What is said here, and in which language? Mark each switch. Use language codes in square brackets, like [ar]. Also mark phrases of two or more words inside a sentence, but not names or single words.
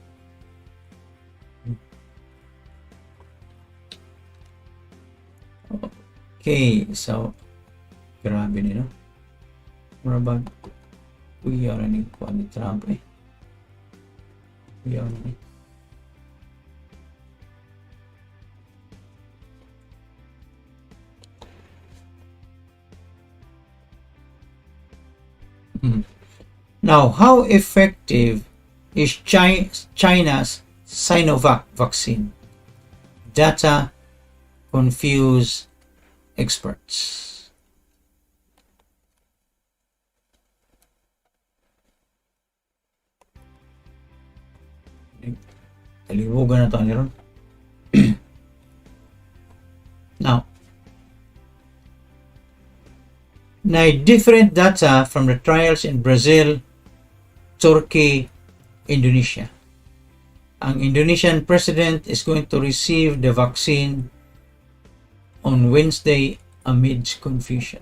[war] Okay, so grabe nino. Marabag kuya na ni kuan ni Trump eh. Kuya na ni. [en] Now, how effective is China's Sinovac vaccine? Data confuse experts. [war] Talibugan na ito niron. [en] Now, different data from the trials in Brazil, Turkey, Indonesia. Ang Indonesian president is going to receive the vaccine on Wednesday amidst confusion.